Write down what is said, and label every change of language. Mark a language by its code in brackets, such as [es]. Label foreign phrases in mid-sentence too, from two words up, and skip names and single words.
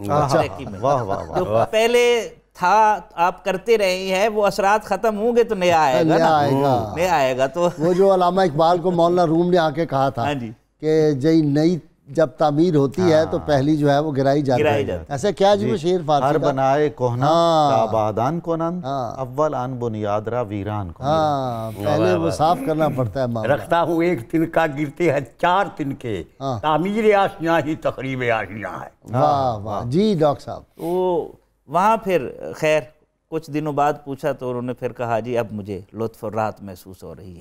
[ur] جو پہلے تھا آپ کرتے رہے ہیں وہ اثرات ختم ہوں گے تو نیا آئے گا نا، نیا آئے گا. تو وہ جو علامہ اقبال کو مولانا روم نے آ کے کہا تھا کہ جی نئی جب تعمیر ہوتی ہے تو پہلی جو ہے وہ گرائی جاتی ہے. ایسے کیا جی وہ شعر فارسی [fa] ہر بنائے کوہنا آبادان کنند اول آن بنیاد را ویران کنند. [ur] ہاں پہلے وہ صاف کرنا پڑتا ہے معاملہ. رکھتا ہوں ایک تنکا گرتے ہیں 4 تنکے، تعمیر آشیاں ہی تخریب آشیاں ہے. واہ واہ. جی ڈاکٹر صاحب. تو وہاں پھر خیر کچھ دنوں بعد پوچھا تو انہوں نے پھر کہا جی اب مجھے لطف اور راحت محسوس ہو رہی ہے.